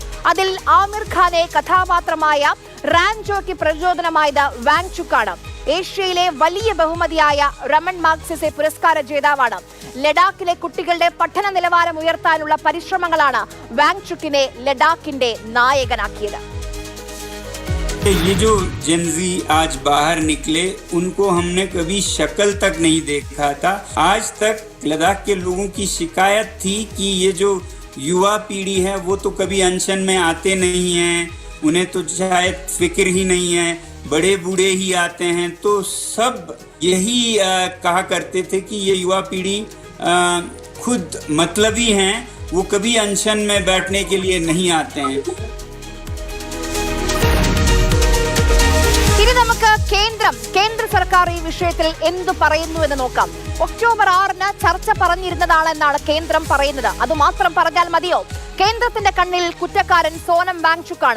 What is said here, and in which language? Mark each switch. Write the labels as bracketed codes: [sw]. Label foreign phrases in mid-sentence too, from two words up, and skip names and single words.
[ml] അതിൽ ആമിർ ഖാനെ കഥാപാത്രമായ റാൻജോയ്ക്ക് പ്രചോദനമായത് വാങ്ചുക്കാണ്. ഏഷ്യയിലെ വലിയ ബഹുമതിയായ രമൺ മാഗ്സസെ പുരസ്കാര ജേതാവാണ്. ലഡാക്കിലെ കുട്ടികളുടെ പഠന നിലവാരം ഉയർത്താനുള്ള പരിശ്രമങ്ങളാണ് വാങ്ചുക്കിനെ ലഡാക്കിന്റെ നായകനാക്കിയത്. [hi] ये जो जेनजी आज बाहर निकले, उनको हमने कभी शक्ल तक नहीं देखा था. आज तक लद्दाख के लोगों की शिकायत थी कि ये जो युवा पीढ़ी है वो तो कभी अनशन में आते नहीं हैं, उन्हें तो शायद फिक्र ही नहीं है, बड़े बूढ़े ही आते हैं. तो सब यही कहा करते थे कि ये युवा पीढ़ी खुद मतलबी हैं, वो कभी अनशन में बैठने के लिए नहीं आते हैं. [ml] ഇനി നമുക്ക് കേന്ദ്ര സർക്കാർ ഈ വിഷയത്തിൽ എന്തു പറയുന്നു എന്ന് നോക്കാം. ഒക്ടോബർ 6-ന് ചർച്ച പറഞ്ഞിരുന്നതാണെന്നാണ് കേന്ദ്രം പറയുന്നത്. അതുമാത്രം പറഞ്ഞാൽ മതിയോ? കേന്ദ്രത്തിന്റെ കണ്ണിൽ കുറ്റക്കാരൻ സോനം വാങ്ചുക്കാണ്.